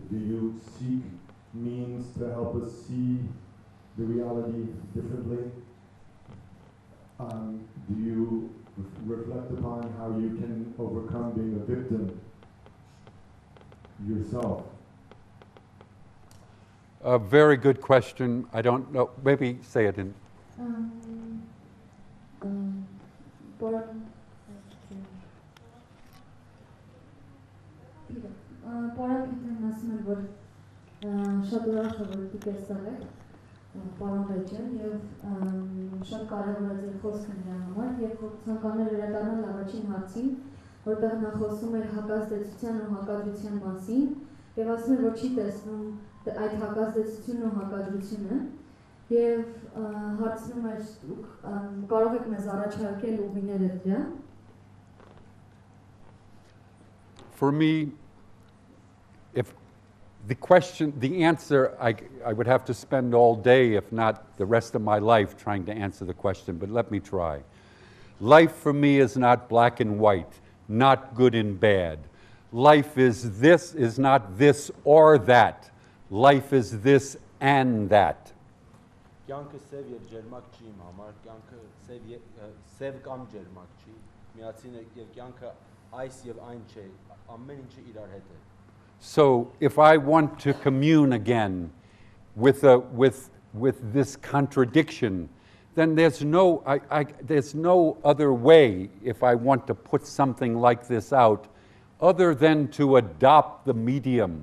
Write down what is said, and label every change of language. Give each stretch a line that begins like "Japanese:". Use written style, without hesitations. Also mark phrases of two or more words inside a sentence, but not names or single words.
English: Do you seek means to help us see the reality differently? Do you reflect upon how you can overcome being a victim yourself? A very good question. I don't know. Maybe say it in.
Armenian: Շատ ուրախ եմ, որ դուք այստեղ եք, պարոն Ռեջյան, եւ շատ կարևոր է ձեր խոսքը նրա համար, եւ ցանկանալ վերադառնալ առաջին հարցին, որտեղ նա խոսում էր հակազդեցության ու հակադրության մասին, եւ ասում էր, որ չի տեսնում այդ հակազդեցությունն ու հակադրությունը, եւ հարցնում էր դուք կարող եք մեզ առաջարկել ուղիները դրա։
English: For me, if the answer, I would have to spend all day, if not the rest of my life, trying to answer the question, but let me try. Life for me is not black and white, not good and bad. Life is this, is not this or that. Life is this and that.
Armenian: Կյանքը սև եւ ջերմակ չի իմ համար, կյանքը սև կամ ջերմակ չի, միացին է եւ կյանքը այս եւ այն չէ, ամեն ինչը իրար հետ է։
English: So if I want to commune again with this contradiction, then there's no other way, if I want to put something like this out, other than to adopt the medium.